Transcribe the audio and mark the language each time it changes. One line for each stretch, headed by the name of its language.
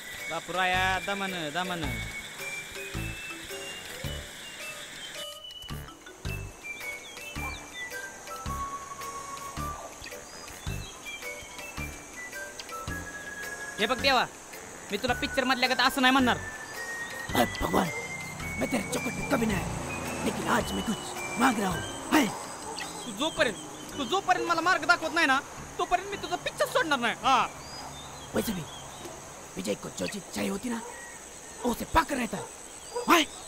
Marathi: बापुराया, दमन दमन. हे बघ देवा, मी तुला पिक्चर मधल्या गत असं नाही म्हणणार.
Hindi: भगवान, मैं तेरे चौकट पे कभी नहीं आया, लेकिन आज मैं कुछ मांग रहा हूँ. है
Marathi: तू जोपर्यंत मला मार्ग दाखवत नाही ना तोपर्यंत मी तुझा पिक्चर सोडणार नाही. हा,
Hindi: वैसे भी विजय को जो चीज चाहिए होती ना वो उसे पाकर रहता है.